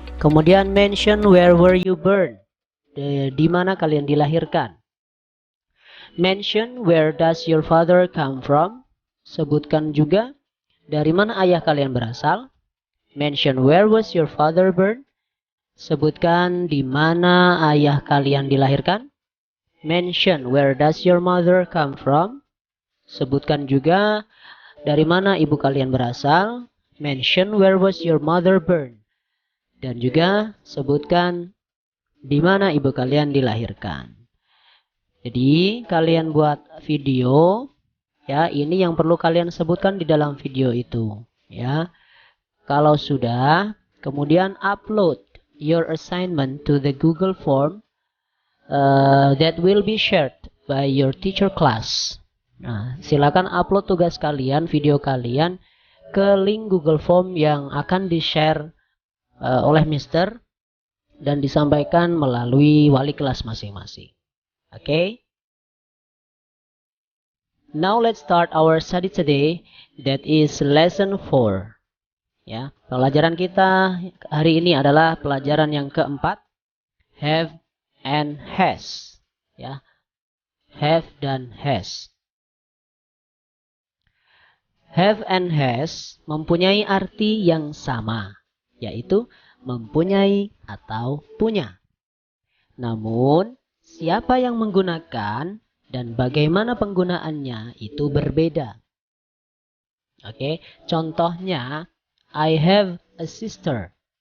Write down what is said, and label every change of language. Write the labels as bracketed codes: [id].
[id] Kemudian [en] mention where were you born. [id] Di mana kalian dilahirkan. [en] Mention where does your father come from. [id] Sebutkan juga dari mana ayah kalian berasal. [en] Mention where was your father born. [id] Sebutkan di mana ayah kalian dilahirkan. [en] Mention where does your mother come from. [id] Sebutkan juga dari mana ibu kalian berasal. [en] Mention where was your mother born. [id] Dan juga sebutkan di mana ibu kalian dilahirkan. Jadi kalian buat video ya, ini yang perlu kalian sebutkan di dalam video itu ya. Kalau sudah, kemudian [en] upload your assignment to the Google form that will be shared by your teacher class. [id] Nah, silakan upload tugas kalian, video kalian ke link Google Form yang akan di-share oleh Mr. dan disampaikan melalui wali kelas masing-masing. Okay? [en] Now let's start our study today. That is lesson 4. [id] Ya, pelajaran kita hari ini adalah pelajaran yang keempat, have and has. Ya, have dan has. Have and has mempunyai arti yang sama, yaitu mempunyai atau punya. Namun, siapa yang menggunakan dan bagaimana penggunaannya itu berbeda. Oke, contohnya, [en] I have a sister.